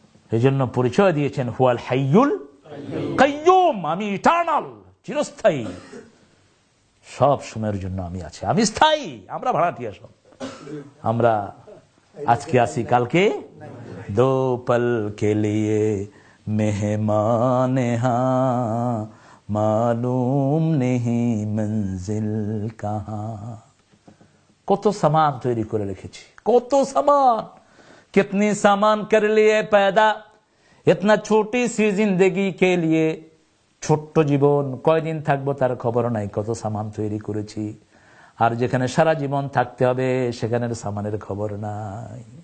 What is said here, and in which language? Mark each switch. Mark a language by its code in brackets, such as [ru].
[bn] এই জন্য পরিচয় দিয়েছেন, [ar] হুয়াল হাইয়ুল কাইয়ুম, [bn] আমি ইটারনাল, চিরস্থায়ী, সব সময়ের জন্য আমি আছি, আমি স্থায়ী। আমরা ভাড়াটিয়া সব, আমরা আজকে আছি, কালকে [hi] দো পল কে লিয়ে মেহমান হ্যাঁ, মালুম নেহি মঞ্জিল কাহা। [bn] কত সামান তৈরি করে রেখেছি, কত সামান, [hi] कितनी सामान कर लिए पैदा, इतना छोटी सी जिंदगी के लिए। [bn] ছোট্ট জীবন, কয়দিন থাকবো তার খবর নাই, কত সামান তৈরি করেছি। আর যেখানে সারা জীবন থাকতে হবে সেখানের সামানের খবর নাই।